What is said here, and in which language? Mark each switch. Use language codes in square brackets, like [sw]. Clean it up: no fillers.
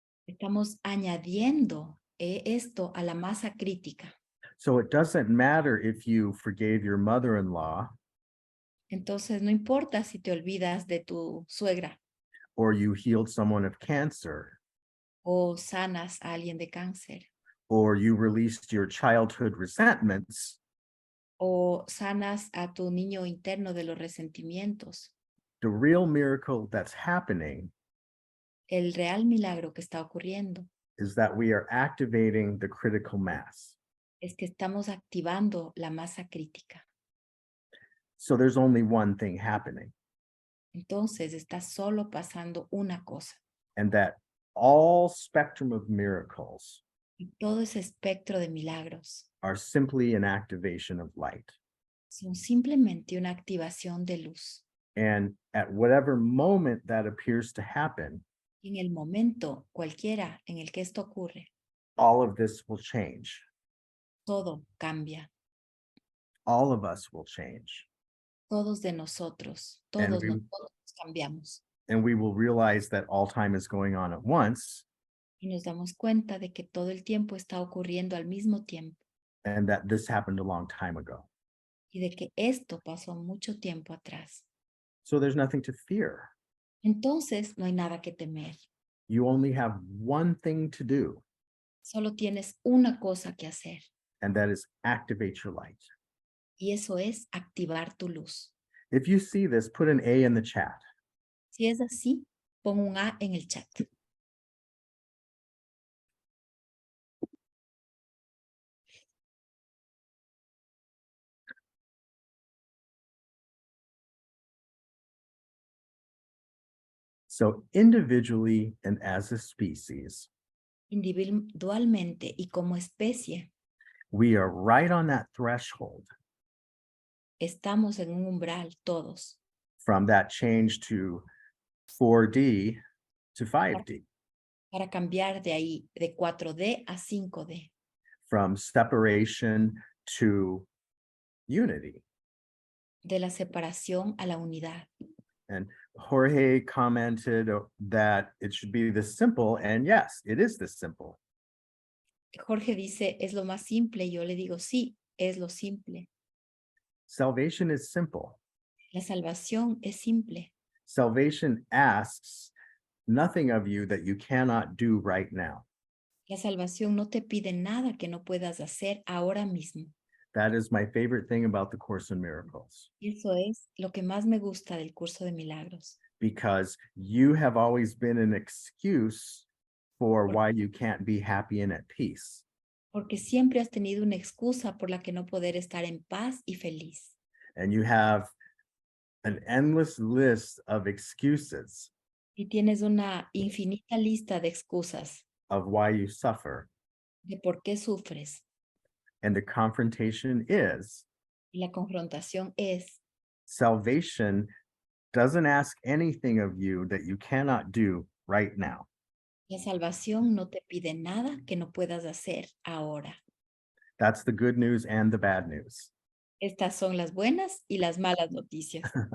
[es] Estamos añadiendo esto a la masa crítica. [en] So it doesn't matter if you forgave your mother-in-law [es] Entonces, no importa si te olvidas de tu suegra [en] or you healed someone of cancer [es] o sanas a alguien de cáncer [en] or you released your childhood resentments. [es] o sanas a tu niño interno de los resentimientos. [en] The real miracle that's happening [es] El real milagro que está ocurriendo [en] is that we are activating the critical mass. [es] es que estamos activando la masa crítica. [en] So there's only one thing happening, [es] Entonces, está solo pasando una cosa. [en] and that all spectrum of miracles [es] Y todo ese espectro de milagros [en] are simply an activation of light. [es] son simplemente una activación de luz. [en] And at whatever moment that appears to happen, [es] Y en el momento cualquiera en el que esto ocurre, [en] all of this will change. [es] todo cambia. [en] All of us will change. [es] Todos de nosotros, [en] And [es] todos [en] we- [es] nosotros cambiamos. [en] And we will realize that all time is going on at once, [es] Y nos damos cuenta de que todo el tiempo está ocurriendo al mismo tiempo [en] and that this happened a long time ago. [es] y de que esto pasó mucho tiempo atrás. [en] So there's nothing to fear. [es] Entonces, no hay nada que temer. [en] You only have one thing to do, [es] Solo tienes una cosa que hacer [en] and that is activate your light. [es] y eso es activar tu luz. [en] If you see this, put an A in the chat. [es] Si es así, pon un A en el chat. [en] So individually and as a species, [es] Individualmente y como especie, [en] we are right on that threshold [es] estamos en un umbral todos [en] from that change to 4D to 5D, [es] para cambiar de ahí de 4D a 5D, [en] from separation to unity. [es] de la separación a la unidad. [en] And Jorge commented that it should be this simple, and yes, it is this simple. [es] Jorge dice, es lo más simple, y yo le digo, sí, es lo simple. [en] Salvation is simple. [es] La salvación es simple. [en] Salvation asks nothing of you that you cannot do right now. [es] La salvación no te pide nada que no puedas hacer ahora mismo. [en] That is my favorite thing about the Course in Miracles, [es] Y eso es lo que más me gusta del curso de milagros, [en] because you have always been an excuse for why you can't be happy and at peace. [es] porque siempre has tenido una excusa por la que no poder estar en paz y feliz. [en] And you have an endless list of excuses [es] Y tienes una infinita lista de excusas [en] of why you suffer. [es] de por qué sufres. [en] And the confrontation is [es] Y la confrontación es, [en] salvation doesn't ask anything of you that you cannot do right now. [es] La salvación no te pide nada que no puedas hacer ahora. [en] That's the good news and the bad news. [es] Estas son las buenas y las malas noticias.